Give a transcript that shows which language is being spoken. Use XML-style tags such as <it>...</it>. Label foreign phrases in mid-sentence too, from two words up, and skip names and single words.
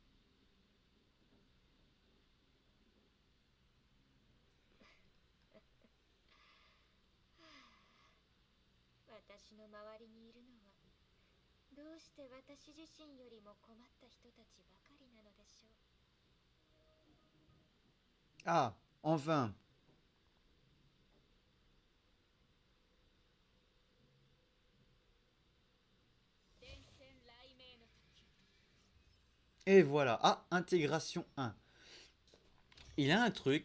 <ja>私の周りにいるのはどうして私自身よりも困った人たちばかりなのでしょう。</ja> <fr>Ah, enfin. Et voilà. Ah, intégration 1. Il a un truc.</fr>